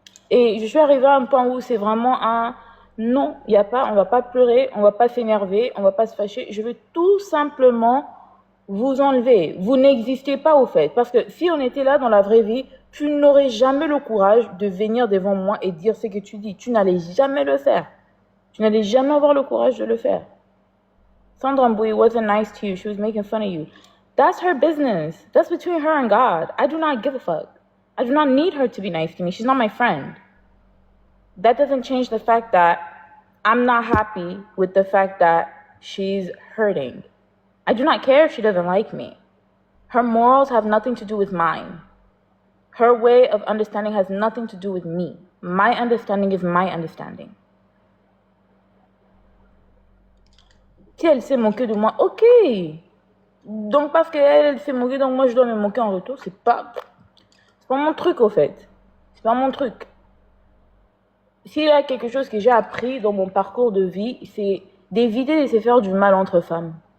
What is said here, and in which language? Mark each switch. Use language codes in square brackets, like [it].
[fr] Et je suis arrivée à un point où c'est vraiment un non, il y a pas, on va pas pleurer, on va pas s'énerver, on va pas se fâcher. Je veux tout simplement vous enlever. Vous n'existez pas au fait. Parce que si on était là dans la vraie vie, tu n'aurais jamais le courage de venir devant moi et dire ce que tu dis. Tu n'allais jamais le faire. Tu n'allais jamais avoir le courage de le faire. [en] Sandra Mbouyi wasn't nice to you. She was making fun of you. That's her business. That's between her and God. I do not give a fuck. I do not need her to be nice to me. She's not my friend. That doesn't change the fact that I'm not happy with the fact that she's hurting. I do not care if she doesn't like me. Her morals have nothing to do with mine. Her way of understanding has nothing to do with me. My understanding is my understanding. [fr] Si elle s'est moquée de moi, ok. Donc parce qu'elle s'est moquée, donc moi je dois me moquer en retour, c'est pas mon truc au fait. C'est pas mon truc. S'il y a quelque chose que j'ai appris dans mon parcours de vie, c'est d'éviter de se faire du mal entre femmes.